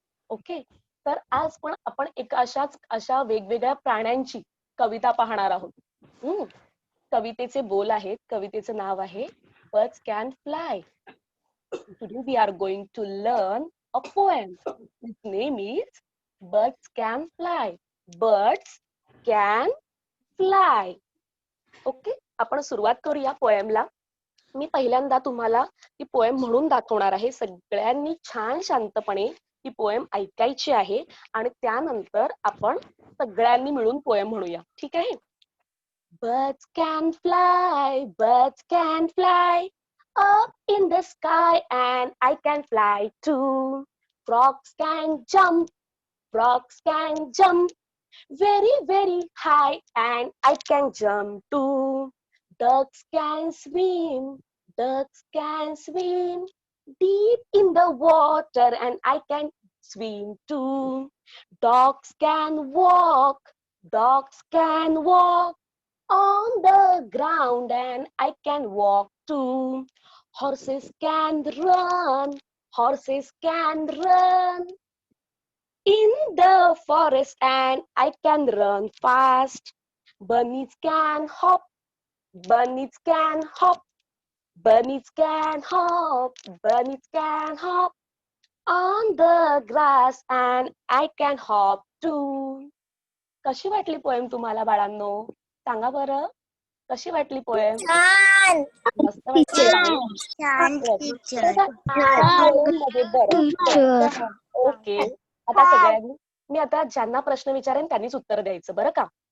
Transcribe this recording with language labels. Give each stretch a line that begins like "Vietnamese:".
Marathi: Okay, तर आज पण आपण अशा वेगवेगळ्या प्राण्यांची कविता पाहणार आहोत. कवितेचे बोल आहेत, कवितेचं नाव आहे birds can fly.
English: Today we are going to learn a poem. Its name is Birds Can Fly. Birds Can Fly.
Marathi: Okay, आपण सुरुवात करूया पोएमला. मी पहिल्यांदा तुम्हाला ती पोएम म्हणून दाखवणार आहे. सगळ्यांनी छान शांतपणे ती पोएम ऐकायची आहे, आणि त्यानंतर आपण सगळ्यांनी मिळून पोएम म्हणूया. ठीक आहे?
English: Birds can fly, birds can fly up in the sky, and I can fly too. Frogs can jump, frogs can jump very, very high, and I can jump too. Ducks can swim, ducks can swim deep in the water and I can swim too. Dogs can walk, dogs can walk on the ground and I can walk too. Horses can run, horses can run in the forest and I can run fast. Bunnies can hop, bunnies can hop, bunnies can hop, bunnies can hop on the grass and I can hop too.
Marathi: कशी वाटली poem तुम्हाला बाळांनो? सांगा बरं. कशी वाटली poem? छान मस्त वाटली ना? छान Yes. बघा, या पोएममध्ये बरं. ओके. आता सगळ्यांनी मी आता ज्यांना प्रश्न विचारेन त्यांनीच उत्तर द्यायचं बरं का?